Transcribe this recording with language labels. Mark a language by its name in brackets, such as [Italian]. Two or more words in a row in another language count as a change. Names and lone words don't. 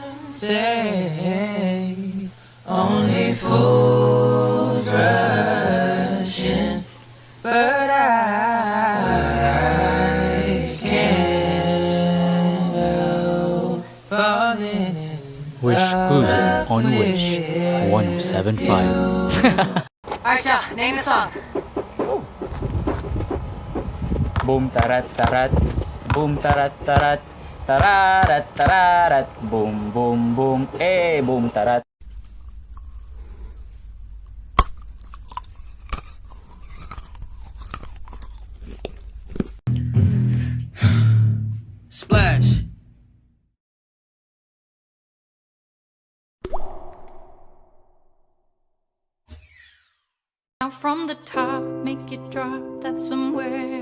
[English] say only fools rush in, but I can't help falling in Wish exclusive on Wish 1075. Archa, name the song. Boom tarat tarat, boom tarat tarat, tararat tararat, boom boom boom, boom tarat. splash. Now from the top, make it drop, that's somewhere.